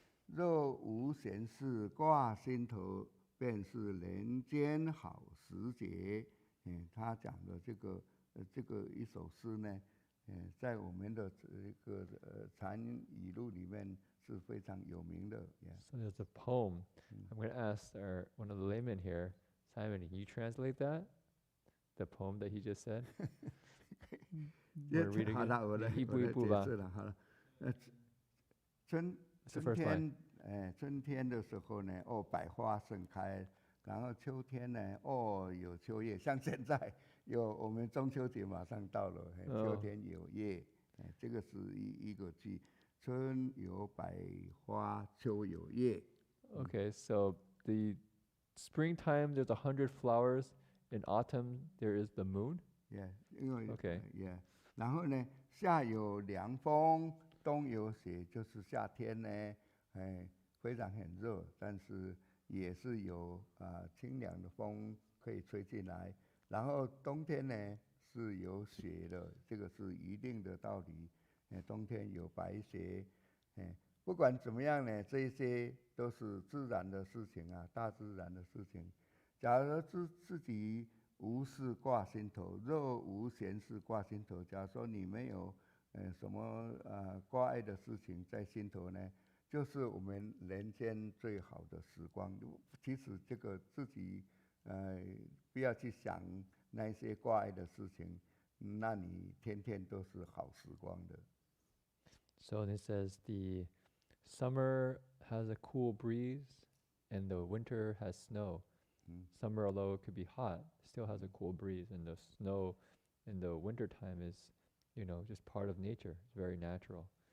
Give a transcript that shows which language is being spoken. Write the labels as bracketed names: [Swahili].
[Chinese] 若无闲事挂心头，便是人间好时节。他讲的这个一首诗呢，在我们的这个禅语录里面是非常有名的。 [English] So there's a poem. I'm going to ask one of the laymen here, Simon, can you translate that? The poem that he just said? [Chinese] 好了，我来解释了。好了，春天的时候呢，百花盛开，然后秋天呢，有秋叶，像现在我们中秋节马上到了，秋天有叶，这个是一个句，春有百花，秋有叶。 [English] Okay, so the springtime there's 100 flowers, in autumn there is the moon. Okay. [Chinese] 然后呢，夏有凉风，冬有雪，就是夏天呢，非常很热，但是也是有清凉的风可以吹进来。然后冬天呢是有雪的，这个是一定的道理。冬天有白雪，不管怎么样呢，这些都是自然的事情啊，大自然的事情。假如自己无事挂心头，若无闲事挂心头，假如说你没有什么挂碍的事情在心头呢，就是我们人间最好的时光。其实这个自己不要去想那些挂碍的事情，那你天天都是好时光的。 [English] So it says the summer has a cool breeze and the winter has snow. Summer, although it could be hot, still has a cool breeze, and the snow in the winter time is, just part of nature. It's very natural.